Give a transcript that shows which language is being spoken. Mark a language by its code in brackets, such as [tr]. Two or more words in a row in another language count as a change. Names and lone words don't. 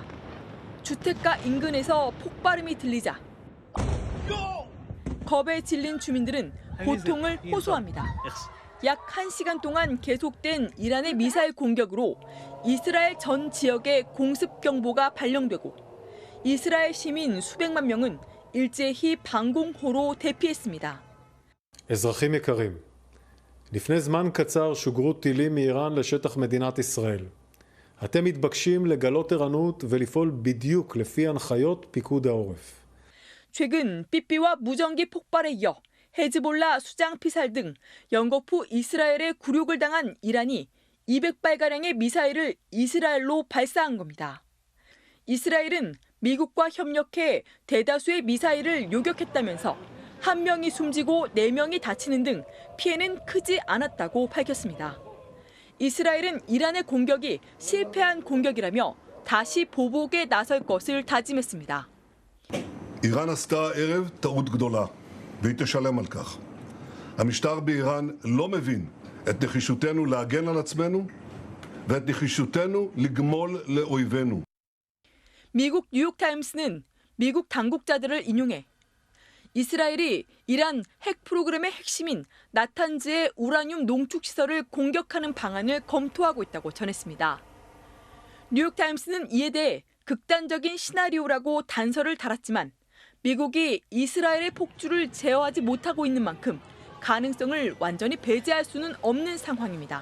[ko] 주택가 인근에서 폭발음이 들리자 겁에 질린 주민들은 고통을 호소합니다. 약 1시간 동안 계속된 이란의 미사일 공격으로 이스라엘 전 지역에 공습경보가 발령되고 이스라엘 시민 수백만 명은 일제히 방공호로 대피했습니다. [he] אזרחים יקרים, לפני זמן קצר שוגרו טילים מאיראן לשטח מדינת ישראל. אתם מתבקשים לגלות ערנות ולפעול בדיוק לפי הנחיות פיקוד העורף. [ko] 최근 삐삐와 무전기 폭발에 이어 헤즈볼라 수장 피살 등 연거푸 이스라엘에 굴욕을 당한 이란이 200발가량의 미사일을 이스라엘로 발사한 겁니다. 이스라엘은 미국과 협력해 대다수의 미사일을 요격했다면서 1명이 숨지고 4명이 다치는 등 피해는 크지 않았다고 밝혔습니다. 이스라엘은 이란의 공격이 실패한 공격이라며 다시 보복에 나설 것을 다짐했습니다. [he] איראן עשתה הערב טעות גדולה, והיא תשלם על כך. המשטר באיראן לא מבין את נחישותנו להגן על עצמנו ואת נחישותנו לגמול לאויבינו. [ko] 미국 뉴욕타임스는 미국 당국자들을 인용해 이스라엘이 이란 핵 프로그램의 핵심인 나탄즈의 우라늄 농축 시설을 공격하는 방안을 검토하고 있다고 전했습니다. 뉴욕타임스는 이에 대해 극단적인 시나리오라고 단서를 달았지만 미국이 이스라엘의 폭주를 제어하지 못하고 있는 만큼 가능성을 완전히 배제할 수는 없는 상황입니다.